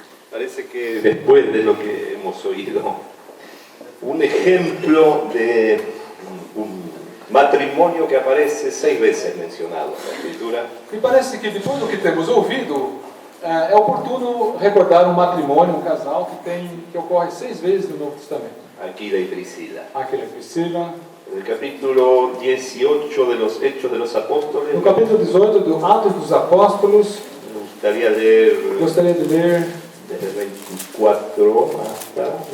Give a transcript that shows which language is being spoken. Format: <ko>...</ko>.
<es>Parece que después de lo que hemos oído, un ejemplo de un matrimonio que aparece 6 veces mencionado en la Escritura.</es> <pt>E parece que depois do que temos ouvido, é oportuno recordar um matrimônio, um casal que ocorre 6 vezes no Novo Testamento.</pt> <es>Aquila y Priscila.</es> <pt>Aquila e Priscila.</pt> <es>En el capítulo 18 de los Hechos de los Apóstoles,</es> <pt>No capítulo 18 do Atos dos Apóstolos, gostaria de ler</pt> <es>desde el 24 hasta</es>